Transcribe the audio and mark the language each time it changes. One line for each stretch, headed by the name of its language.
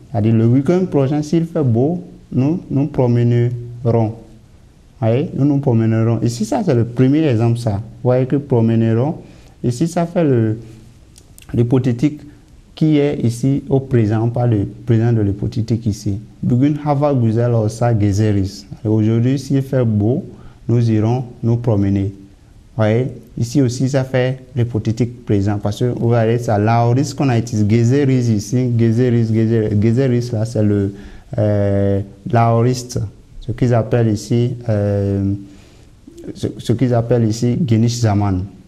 French: C'est-à-dire le week-end prochain, s'il fait beau, nous nous promènerons. Voyez, nous nous promènerons. Ici, ça c'est le premier exemple, ça. Vous voyez que promènerons. Ici, ça fait l'hypothétique qui est ici au présent. On parle du présent de l'hypothétique ici.
Turkish: Bugün hava güzel olsa gezeriz.
French: Aujourd'hui, s'il fait beau, nous irons nous promener. Vous voyez, ici aussi, ça fait l'hypothétique présent. Parce que vous voyez, ça, l'aoriste qu'on a utilisé, gezeriz ici, gezeriz, là, c'est le l'aoriste. Ce qu'ils appellent ici, geniş zaman.